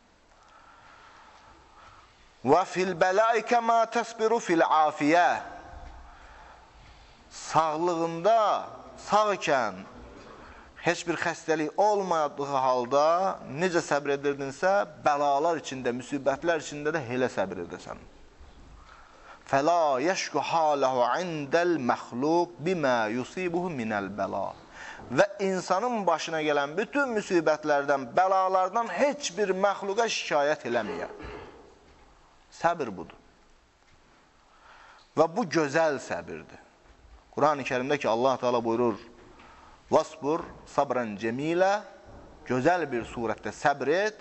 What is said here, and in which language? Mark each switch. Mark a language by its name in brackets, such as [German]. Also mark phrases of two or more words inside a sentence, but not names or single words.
[Arabic] وفي البلاء كما تصبر في العافية. [Azerbaijani] Sağlığında, sağ ikən, heç bir xəstəlik olmadığı halda necə səbr edirdinsə, bəlalar içində, müsibətlər içində də elə səbr edəsən. [Arabic] فَلَا يَشْكُ حَالَهُ عِنْدَ الْمَخْلُوقِ بِمَا يُصِيبُهُ مِنَ الْبَلَا. [Azerbaijani] Və insanın başına gələn bütün müsibətlərdən, bəlalardan heç bir məxluqa şikayət eləməyə. Səbir budur. Və bu gözəl səbirdir. Quran-ı Kərimdə ki, Allah Teala buyurur, [Arabic] فاصبر صبرا جميلا, [Azerbaijani] gözəl bir surətdə səbr et.